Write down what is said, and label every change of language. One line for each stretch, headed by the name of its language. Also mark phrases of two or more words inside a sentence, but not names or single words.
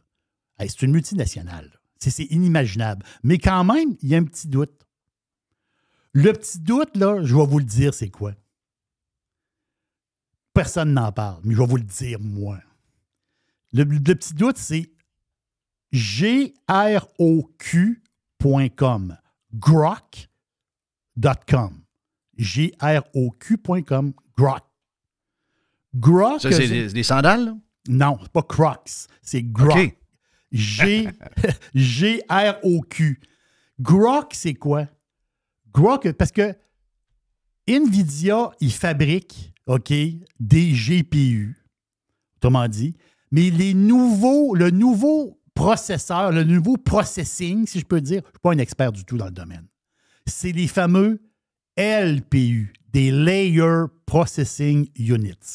French: Hey, c'est une multinationale. C'est inimaginable. Mais quand même, il y a un petit doute. Le petit doute, là, je vais vous le dire, c'est quoi? Personne n'en parle, mais je vais vous le dire, moi. Le petit doute, c'est grok.com. Grok.com. grok.com. Grok. Grok. Ça, c'est des sandales? Là? Non, c'est pas Crocs. C'est Grok. OK. G-R-O-Q. Grok, c'est quoi? Grok, parce que NVIDIA, il fabrique, OK, des GPU, autrement dit, mais le nouveau processeur, le nouveau processing, si je peux dire, je ne suis pas un expert du tout dans le domaine, c'est les fameux LPU, des
English: Layer Processing Units.